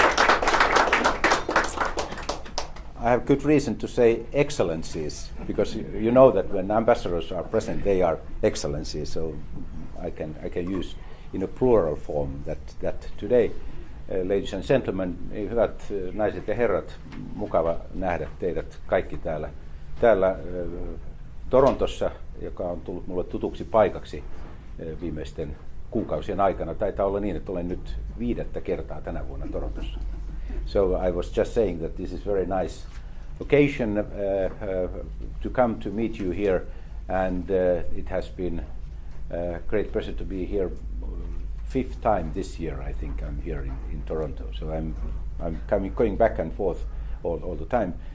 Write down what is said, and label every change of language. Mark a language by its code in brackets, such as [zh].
[en] I have good reason to say excellencies, because you know that when ambassadors are present, they are excellencies, so I can use in a plural form that today. Ladies and gentlemen, [fi] hyvät naiset ja herrat, mukava nähdä teidät kaikki täällä Torontossa, joka on tullut mulle tutuksi paikaksi viimeisten kuukausien aikana. Taitaa olla niin, että olen nyt 5. kertaa tänä vuonna Torontossa. [en] So I was just saying that this is very nice occasion to come to meet you here, and it has been a great pleasure to be here. 5th time this year, I think I'm here in Toronto. So I'm going back and forth all the time.